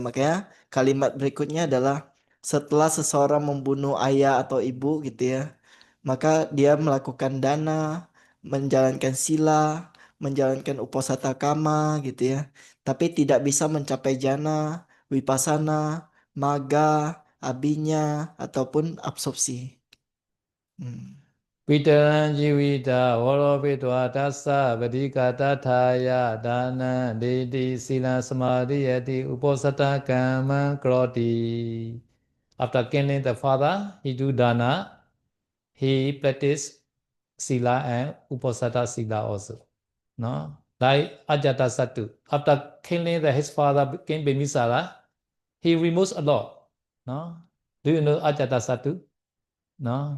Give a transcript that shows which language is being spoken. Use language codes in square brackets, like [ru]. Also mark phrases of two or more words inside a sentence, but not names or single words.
[id] Makanya kalimat berikutnya adalah setelah seseorang membunuh ayah atau ibu gitu ya, maka dia melakukan dana, menjalankan sila, menjalankan [pi] uposatha kama [id] gitu ya. Tapi tidak bisa mencapai [pi] jana, wipasana, maga, abinya [id] ataupun absorpsi. Hmm. [pi] Pitaran jivita volopetva tassa vadika tathaya dana dedi sila samadhi yati uposatha kama kroti. [en] After killing the father, he do dana, he practice sila and [pi] uposatha sila [en] also. No? Like Ajatasattu. After killing his father, King Bimbisara, he removes a lot. No? Do you know Ajatasattu? No?